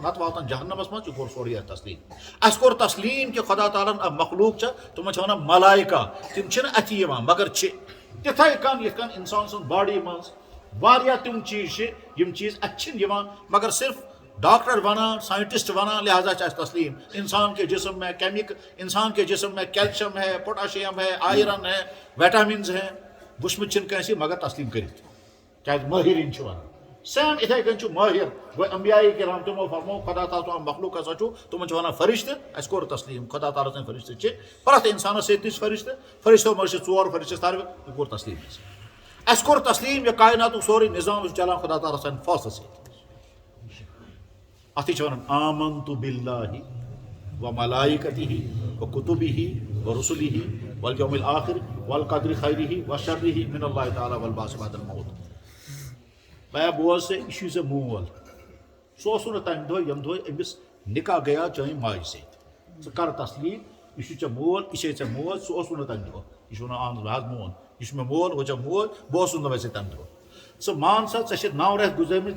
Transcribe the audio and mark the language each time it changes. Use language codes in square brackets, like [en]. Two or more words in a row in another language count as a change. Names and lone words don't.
[ks] نتہٕ واتان جہنمس منٛز یہِ کوٚر سورُے اَتھ تسلیٖم اَسہِ کوٚر تسلیٖم کہِ خۄدا تعالیٰ ہن مخلوٗق چھِ تِمن چھِ ونان ملایکہ تِم چھِنہٕ اَتھِ یِوان مگر چھِ تِتھے کٔنۍ یِتھ کٔنۍ انسان سٕنٛز باڈی منٛز واریاہ تِم چیٖز چھِ یِم چیٖز اَتھِ چھِنہٕ یِوان مگر صرف ڈاکٹر ونان سائنٹسٹ ونان لہٰذا چھِ اَسہِ تسلیٖم [ur] انسان کے جسم میں انسان کے جسم میں کیلشیم ہے پوٹاشیم ہے آئرن ہے ویٹامنز ہیں [ks] وٕچھمٕتۍ چھِنہٕ کٲنٛسہِ مگر تسلیٖم کٔرِتھ کیازِ مٲہریٖن چھِ ونان سیم اِتھے کٔنۍ چھُ مٲہِر گوٚو انبیاء کرام تِمو فرموو خۄدا تعالیٰ سُنٛد مخلوٗق ہسا چھُ تِمن چھِ ونان فرشتہٕ اَسہِ کوٚر تسلیٖم خۄدا تعالیٰ سٕنٛدۍ فرشتہٕ چھِ پرٛٮ۪تھ انسانس سۭتۍ تہِ چھِ فرشتہٕ فرشتو منٛز چھِ 4 فرشتہٕ ساروی یہِ کوٚر تسلیٖم اَسہِ کوٚر تسلیٖم یہِ کائناتُک سورُے نظام چھُ چلان خۄدا تعالیٰ سٕنٛدِ فٲصلہٕ سۭتۍ اتھٕے چھِ ونان [ar] آمنتُ باللہ و ملائکتہ و کتبہ و رسلہ والیوم الآخر والقدر خیرہ و شرہ من اللہ تعالیٰ والبعث بعد الموت [ks] بیا بوز سا یہ چھُے ژےٚ مول سُہ اوسُے نہٕ تمہِ دۄہ ییٚمہِ دۄہ أمِس نکاح گٔیاو چٲنۍ ماجہِ سۭتۍ ژٕ کر تسلیٖم یہِ چھُے ژےٚ مول یہِ چھے ژےٚ موج سُہ اوسُے نہٕ تمہِ دۄہ یہِ چھُ ونان اہن بہٕ حظ مون یہِ چھُ مےٚ مول ہُہ ژےٚ موج بہٕ اوسُس نہٕ ویسے تمہِ دۄہ ژٕ مان سا ژےٚ چھِ 9 رٮ۪تھ گُزٲرمٕتۍ